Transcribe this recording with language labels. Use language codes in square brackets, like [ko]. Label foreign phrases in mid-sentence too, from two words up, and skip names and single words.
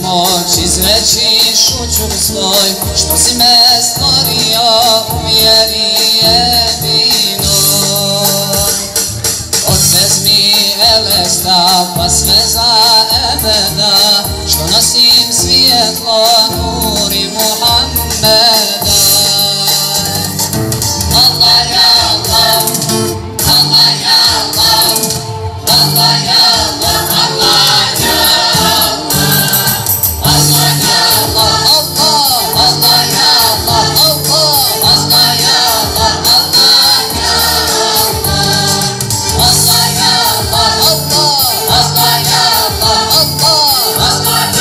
[bs] moć izreći šućur svoj, što si me stvorio u vjeri jedinoj. Odvezmi elesta pa sve za ebeda, što nosim svijetlo nuri Muhammeda. [ar] الله يا الله، الله يا الله، الله يا الله، الله يا الله، الله يا الله، الله، الله يا الله، الله، الله يا الله، الله يا الله، الله يا الله، الله، الله يا الله، الله، الله